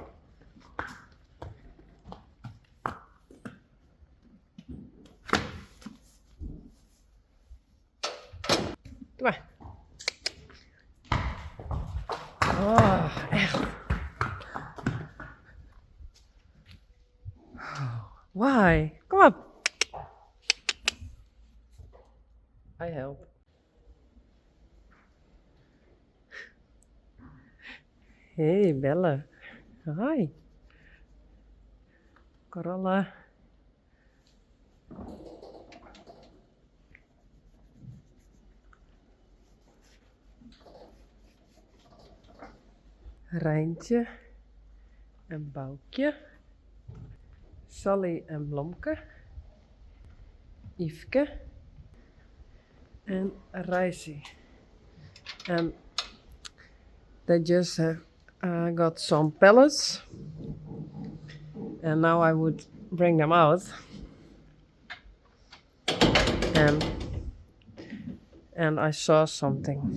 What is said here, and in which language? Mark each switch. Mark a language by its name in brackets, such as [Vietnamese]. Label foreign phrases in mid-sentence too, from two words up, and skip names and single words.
[Dutch] Doe maar. Oh, echt. Why? Kom op. [English] I help. Hey, Belle. Hi. Coralle. [Dutch] Rijntje en Boukje. Sally en Blomke. Yvke. En Risey. [English] And they just got some pellets. And now I would bring them out. And I saw something.